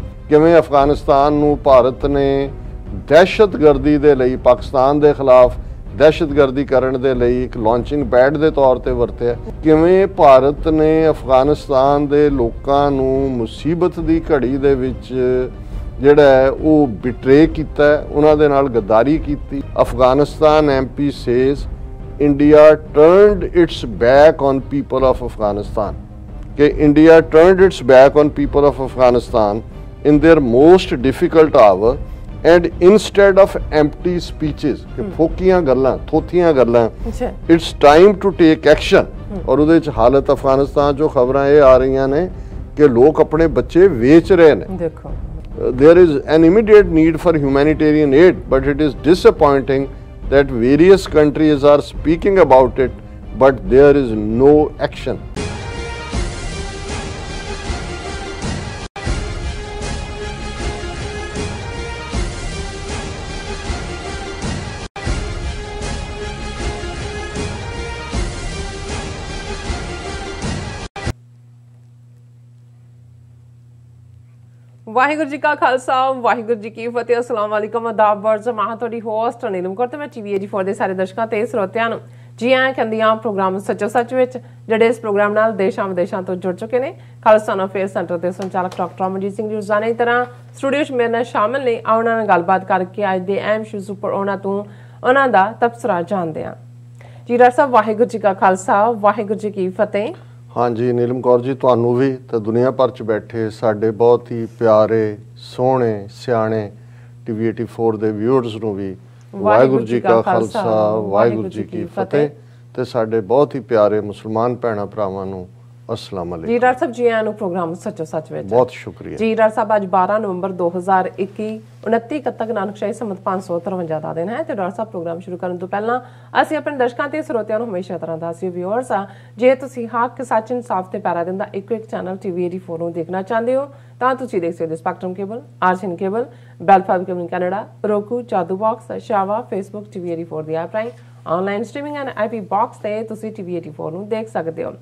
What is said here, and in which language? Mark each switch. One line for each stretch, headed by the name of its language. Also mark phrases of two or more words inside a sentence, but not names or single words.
Punjabi: ਕਿਵੇਂ ਅਫਗਾਨਿਸਤਾਨ ਨੂੰ ਭਾਰਤ ਨੇ ਦਹਿਸ਼ਤਗਰਦੀ ਦੇ ਲਈ, ਪਾਕਿਸਤਾਨ ਦੇ ਖਿਲਾਫ ਦਹਿਸ਼ਤਗਰਦੀ ਕਰਨ ਦੇ ਲਈ ਇੱਕ
English: launching pad
Punjabi: ਦੇ ਤੌਰ ਤੇ ਵਰਤਿਆ। ਕਿਵੇਂ ਭਾਰਤ ਨੇ ਅਫਗਾਨਿਸਤਾਨ ਦੇ ਲੋਕਾਂ ਨੂੰ ਮੁਸੀਬਤ ਦੀ ਘੜੀ ਦੇ ਵਿੱਚ ਜਿਹੜਾ ਹੈ ਉਹ ਬਿਟਰੇ ਕੀਤਾ, ਉਹਨਾਂ ਦੇ ਨਾਲ ਗੱਦਾਰੀ ਕੀਤੀ।
English: ਅਫਗਾਨਿਸਤਾਨ MP ਸੇਜ਼ India turned its back on people of Afghanistan. कि India turned its back on people of Afghanistan in their most difficult hour, and instead of empty speeches,
Punjabi: ਕਿ ਫੋਕੀਆਂ ਗੱਲਾਂ, ਥੋਥੀਆਂ ਗੱਲਾਂ,
English: it's time to take action।
Punjabi: ਔਰ ਉਹਦੇ ਚ ਹਾਲਤ ਅਫਗਾਨਿਸਤਾਨ ਜੋ ਖਬਰਾਂ ਯੇ ਆ ਰਹੀ ਨੇ ਕਿ ਲੋਗ ਅਪਨੇ ਬੱਚੇ ਬੇਚ ਰਹੇ ਨੇ। देखो,
English: there is an immediate need for humanitarian aid, but it is disappointing that various countries are speaking about it, but there is no action.
Punjabi: ਵਾਹਿਗੁਰੂ ਜੀ ਕਾ ਖਾਲਸਾ ਵਾਹਿਗੁਰੂ ਜੀ ਕੀ ਫਤਿਹ।
Arabic: السلام عليكم,
Punjabi: ਆਦਾਬ ਔਰ ਜਮਾ ਤੁਹਾਡੀ ਹੋਸਟ ਨੀਲਮ ਕੌਰ ਤੇ ਮੈਂ TV84 ਦੇ ਸਾਰੇ ਦਰਸ਼ਕਾਂ ਤੇ ਸਰੋਤਿਆਂ ਨੂੰ ਜੀ ਆਇਆਂ ਕਹਿੰਦੀ ਹਾਂ ਪ੍ਰੋਗਰਾਮ ਸੱਚੋ ਸੱਚ ਵਿੱਚ, ਜਿਹੜੇ ਇਸ ਪ੍ਰੋਗਰਾਮ ਨਾਲ ਦੇਸ਼ਾਂ ਵਿਦੇਸ਼ਾਂ ਤੋਂ ਜੁੜ ਚੁੱਕੇ ਨੇ। ਖਾਲਸਾ ਅਫੇਅਰ ਸੈਂਟਰ ਦੇ ਸੰਚਾਲਕ ਡਾਕਟਰ ਅਮਨਜੀਤ ਸਿੰਘ ਜੀ ਰੋਜ਼ਾਨਾ ਦੀ ਤਰ੍ਹਾਂ ਸਟੂਡੀਓ 'ਚ ਮੇਰੇ ਨਾਲ ਸ਼ਾਮਿਲ ਨੇ। ਉਹਨਾਂ ਨਾਲ ਗੱਲਬਾਤ ਕਰਕੇ ਅੱਜ ਦੇ ਅਹਿਮ ਇਸ਼ੂਜ਼ ਉੱਪਰ ਉਹਨਾਂ ਦਾ ਤਬਸਰਾ ਜਾਣਦੇ ਹਾਂ। ਜੀ ਡਾਕਟਰ ਸਾਹਿਬ, ਵਾਹਿਗੁਰੂ ਜੀ ਕਾ ਖਾਲਸਾ ਵਾਹਿਗੁਰੂ ਜੀ ਕੀ ਫਤਿਹ। ਹਾਂ ਜੀ ਨੀਲਮ ਕੌਰ ਜੀ, ਤੁਹਾਨੂੰ ਵੀ ਤੇ ਦੁਨੀਆ ਭਰ 'ਚ ਬੈਠੇ ਸਾਡੇ ਬਹੁਤ ਹੀ ਪਿਆਰੇ ਸੋਹਣੇ ਸਿਆਣੇ TV84 ਦੇ ਵਿਊਅਰਸ ਨੂੰ ਵੀ ਵਾਹਿਗੁਰੂ ਜੀ का ਖਾਲਸਾ ਵਾਹਿਗੁਰੂ ਜੀ की ਫਤਿਹ, ਤੇ ਸਾਡੇ ਬਹੁਤ ਹੀ ਪਿਆਰੇ ਮੁਸਲਮਾਨ ਭੈਣਾਂ ਭਰਾਵਾਂ ਨੂੰ
Arabic: السلام عليكم.
Punjabi: ਜੀ ਡਾਕਟਰ ਸਾਹਬ, ਜੀ ਆਇਆ ਨੂੰ ਪ੍ਰੋਗਰਾਮ ਸੱਚੋ ਸੱਚ ਵਿੱਚ ਬਹੁਤ ਸ਼ੁਕਰੀਆ ਜੀ। ਡਾਕਟਰ ਸਾਹਬ, ਆਜ 12 ਨਵੰਬਰ 2021 29 ਕੱਤਕ ਨਾਨਕਸ਼ਾਹੀ ਸੰਮਤ 553 ਦਾ ਦਿਨ ਹੈ ਤੇ ਡਾਕਟਰ ਸਾਹਿਬ ਪ੍ਰੋਗਰਾਮ ਸ਼ੁਰੂ ਕਰਨ ਤੋਂ ਪਹਿਲਾਂ ਅਸੀਂ ਆਪਣੇ ਦਰਸ਼ਕਾਂ ਤੇ ਸਰੋਤਿਆਂ ਨੂੰ ਹਮੇਸ਼ਾ ਤਰ੍ਹਾਂ ਦੱਸਦੇ ਵਿਊਅਰਸ ਆ, ਜੇ ਤੁਸੀਂ ਹੱਕ ਸੱਚ ਇਨਸਾਫ ਤੇ ਪੈਰਾ ਦਿੰਦਾ ਇੱਕੋ ਇੱਕ ਚੈਨਲ TV84 ਨੂੰ ਦੇਖਣਾ ਚਾਹੁੰਦੇ ਹੋ ਤਾਂ ਤੁਸੀਂ ਦੇਖ ਸਕਦੇ ਹੋ ਸਪੈਕਟਰਮ ਕੇਬਲ, ਆਰਸੀਐਨ ਕੇਬਲ, ਬੈਲਫਾਈਬ ਕੇਬਲ ਕੈਨੇਡਾ, roku, ਜਾਦੂ ਬਾਕਸ, ਸ਼ਾਵਾ, ਫੇਸਬੁੱਕ TV84 ਦੀ ਐਪ ਰਾਹੀਂ
English: online streaming and IP box
Punjabi: ਤੇ ਤੁਸੀਂ TV84 ਨੂੰ ਦੇਖ ਸਕਦੇ ਹੋ।